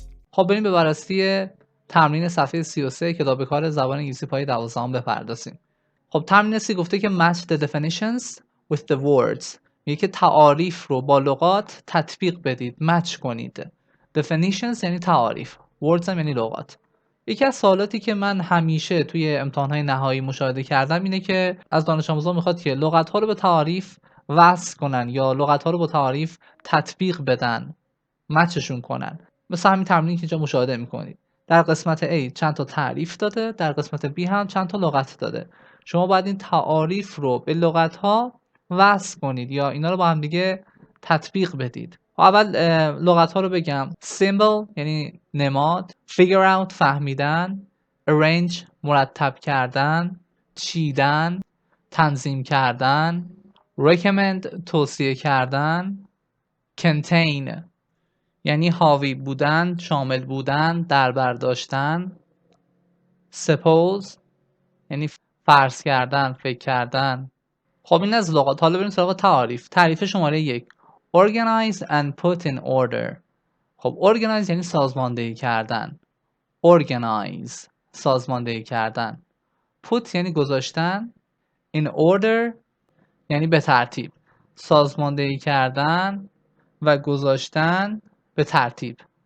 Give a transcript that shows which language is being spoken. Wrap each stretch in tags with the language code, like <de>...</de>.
<fa>خب بریم به بررسی تمرین صفحه 33 کتاب کار زبان انگلیسی پایه 12 بپردازیم. خب تمرین سی گفته که</fa> <en>match the definitions with the words.</en> <fa>میگه که تعاریف رو با لغات تطبیق بدید، مچ کنید. definitions یعنی تعاریف، words هم یعنی لغات. یکی از سوالاتی که من همیشه توی امتحان‌های نهایی مشاهده کردم اینه که از دانش آموزان میخواد که لغت‌ها رو به تعاریف وصل کنن یا لغت‌ها رو با تعاریف تطبیق بدن، مچشون کنن. مثل همین تمرینی که اینجا مشاهده میکنید. در قسمت A چند تا تعریف داده، در قسمت B هم چند تا لغت داده. شما باید این تعاریف رو به لغت‌ها وصل کنید یا اینا رو با هم دیگه تطبیق بدید. اول لغت‌ها رو بگم. symbol یعنی نماد، figure out فهمیدن، arrange مرتب کردن، چیدن، تنظیم کردن، recommend توصیه کردن، contain یعنی حاوی بودن، شامل بودن، در بر داشتن. suppose یعنی فرض کردن، فکر کردن. خب این از لغات. حالا بریم سراغ تعاریف. تعریف شماره 1.</fa> <en>organize and put in order.</en> <fa>خب organize یعنی سازماندهی کردن. organize سازماندهی کردن. put یعنی گذاشتن. in order یعنی به ترتیب. سازماندهی کردن و گذاشتن به ترتیب.</fa>